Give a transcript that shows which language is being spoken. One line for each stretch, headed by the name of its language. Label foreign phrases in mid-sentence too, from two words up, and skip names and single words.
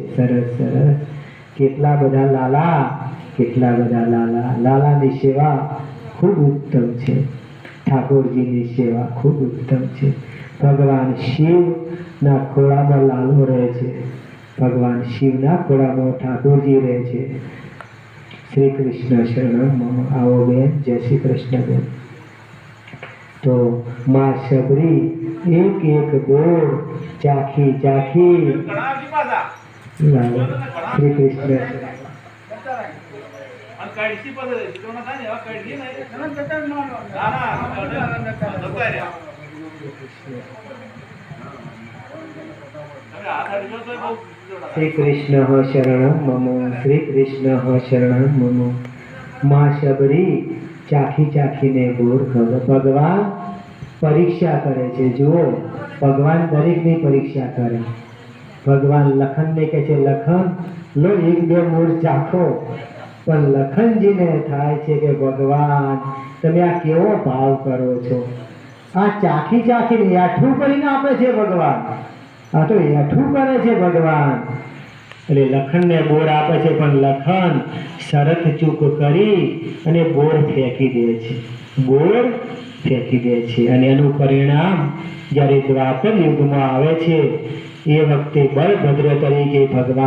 Gujarati: સરસ સરસ કેટલા બધા લાલા, કેટલા બધા લાલા। લાલાની સેવા ખૂબ ઉત્તમ છે। ઠાકુરજીની સેવા ખૂબ ઉત્તમ છે। ભગવાન શિવ ના ખોળામાં લાલો રહે છે। ભગવાન શિવના ખોળામાં ઠાકુરજી રહે છે।
Sanskrit: श्री कृष्ण शरणम मम।
Gujarati: આઓ બેન, જય શ્રી કૃષ્ણ બેન। તો માં શબરી એક એક ગોર ચાખી ચાખી લાલો।
Sanskrit: श्री कृष्ण श्री कृष्ण शरणम मम। श्री कृष्ण शरणम मम।
Gujarati: માં શબરી ચાખી ચાખી ને બોર ખબર। ભગવાન પરીક્ષા કરે છે। જુઓ, ભગવાન દરેકની પરીક્ષા કરે। ભગવાન લખન ને કહે છે, લખન લો એક બે મોર ચાખો। પણ લખનજી ને થાય છે કે ભગવાન તમે આ કેવો ભાવ કરો છો। આ ચાખી ચાખી યાઠૂ કરીને આપે છે ભગવાન। આ તો યાઠૂ કરે છે ભગવાન। એટલે લખનને બોર આપે છે, પણ લખન શરત ચૂક કરી અને બોર ફેંકી દે છે। બોર ફેંકી દે છે અને એનું પરિણામ જ્યારે દ્વાપર યુગમાં આવે છે એ વખતે બળભદ્ર તરીકે ભગવાન